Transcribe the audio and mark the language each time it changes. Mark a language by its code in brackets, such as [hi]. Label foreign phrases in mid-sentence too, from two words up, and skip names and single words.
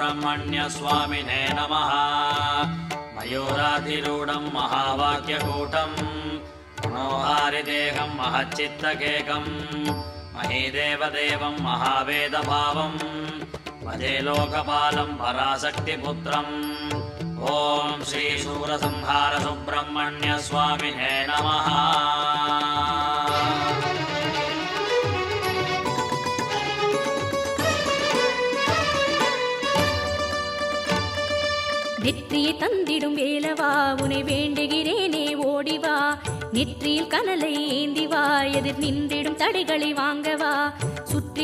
[sa] सुब्रह्मण्यस्वामिने नमः मयूराधिरूढं महावाक्यकूटं मनोहारिदेहं महच्चित्तकेकं महीदेवदेवं महावेदभावं भजे लोकपालं पराशक्तिपुत्रम् ॐ श्रीशूरसंहार सुब्रह्मण्यस्वामिने नमः [ta] நெற்றியை தந்திடும் வேலவா உனை வேண்டுகிறேனே ஓடிவா நெற்றியில் கனலை ஏந்திவா எதிர் நின்றிடும் தடைகளை வாங்கவா சுற்றி